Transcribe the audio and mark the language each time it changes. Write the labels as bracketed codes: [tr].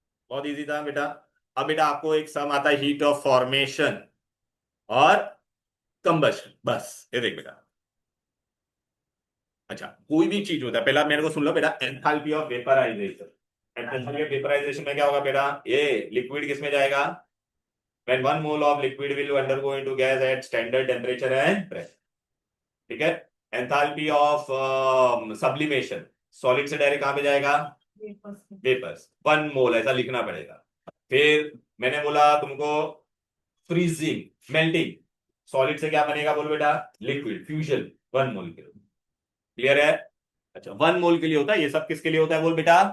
[hi] बहुत इजी था बेटा। अब बेटा आपको एक सम आता है, हीट ऑफ फॉर्मेशन और कंबशन, बस ये देख बेटा। अच्छा कोई भी चीज होता है, पहला मेरे को सुन लो बेटा, enthalpy of vaporisation. Enthalpy of vaporisation में क्या होगा बेटा? ये लिक्विड किस में जाएगा? [en] when 1 mole of liquid will undergo into gas at standard temperature and pressure, [hi] ठीक है? एंथैल्पी ऑफ सब्लिमेशन, सॉलिड से डायरेक्ट कहां पे जाएगा? वेपर्स, 1 मोल ऐसा लिखना पड़ेगा। फिर मैंने बोला तुमको फ्रीजिंग, मेल्टिंग, सॉलिड से क्या बनेगा बोल बेटा? लिक्विड, फ्यूजन, 1 मोल के। क्लियर है? अच्छा 1 मोल के लिए होता है ये सब, किसके लिए होता है बोल बेटा?